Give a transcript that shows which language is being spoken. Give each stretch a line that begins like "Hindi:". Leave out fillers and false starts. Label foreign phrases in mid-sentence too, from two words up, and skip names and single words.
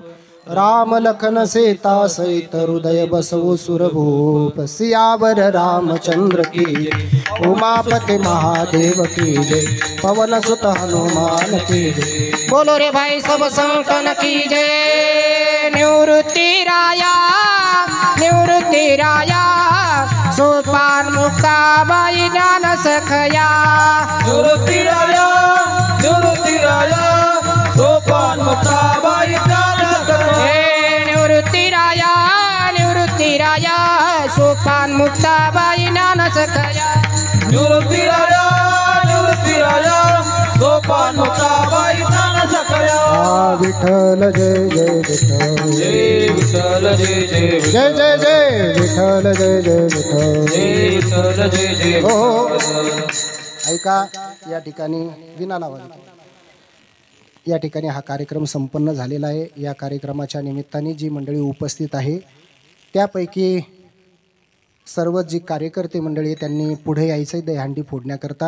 Hindi: राम लखन सीता सहित हृदय बसवो सुरभूप. सियावर रामचंद्र की जय, उमापति महादेव की जय. पवन सुत हनुमान की जय. बोलो रे भाई सब संतन की जय.
Marathi: निवृत्ति राया, सोपान मुक्ता बाई ज्ञान सखया. निवृत्ति राया, निवृत्ति राया. सोपान मुक्ता बाई ज्ञान सखया. निवृत्ति राया, सोपान मुक्ता बाई ज्ञान सखया. निवृत्ति राया, निवृत्ति राया. सोपान मुक्ता बाई ज्ञान सखया. विठ्ठल जय जय विठ्ठल. जय विठ्ठल जय जय जय जय जय विठ्ठल जय जय विठ्ठल विठ्ठल जय जय हो हो. ऐका या ठिकाणी विना नावाने या ठिकाणी हा कार्यक्रम संपन्न झालेला आहे. या कार्यक्रमाच्या निमित्ताने जी मंडळी उपस्थित आहे त्यापैकी सर्व जी कार्यकर्ते मंडळी आहे त्यांनी पुढे यायचं आहे दहीहंडी फोडण्याकरता.